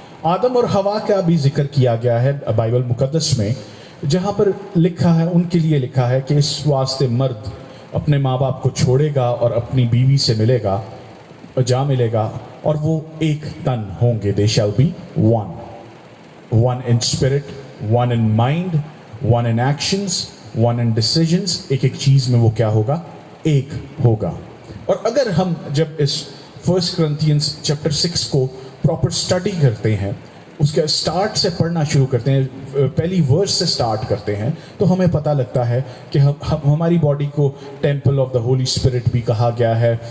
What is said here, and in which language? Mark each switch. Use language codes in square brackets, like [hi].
[ur] آدم اور حوا کا بھی ذکر کیا گیا ہے بائبل مقدس میں, جہاں پر لکھا ہے, ان کے لیے لکھا ہے کہ اس واسطے مرد اپنے ماں باپ کو چھوڑے گا اور اپنی بیوی سے ملے گا, جا ملے گا, اور وہ ایک تن ہوں گے. [en] they shall be one. one in spirit, one in mind, one in actions, one in decisions. [ur] ایک ایک چیز میں وہ کیا ہوگا؟ ایک ہوگا. اور اگر ہم جب اس فرسٹ کرنتھینز چیپٹر 6 کو پراپر اسٹڈی کرتے ہیں, اس کے سٹارٹ سے پڑھنا شروع کرتے ہیں, پہلی ورس سے سٹارٹ کرتے ہیں, تو ہمیں پتہ لگتا ہے کہ ہماری باڈی کو temple of the Holi spirit بھی کہا گیا ہے.